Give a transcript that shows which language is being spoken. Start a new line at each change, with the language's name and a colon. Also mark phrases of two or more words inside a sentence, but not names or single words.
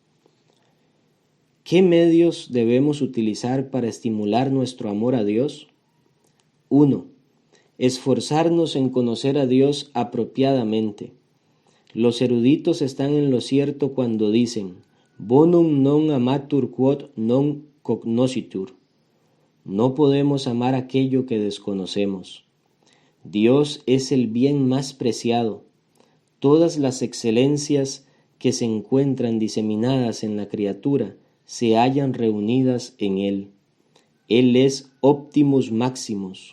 Spanish: ¿Qué medios debemos utilizar para estimular nuestro amor a Dios? 1. Esforzarnos en conocer a Dios apropiadamente. Los eruditos están en lo cierto cuando dicen,
Latin: bonum non amatur quod non cognoscitur.
Spanish: No podemos amar aquello que desconocemos. Dios es el bien más preciado. Todas las excelencias que se encuentran diseminadas en la criatura se hallan reunidas en Él. Él es
Latin: Optimus Maximus.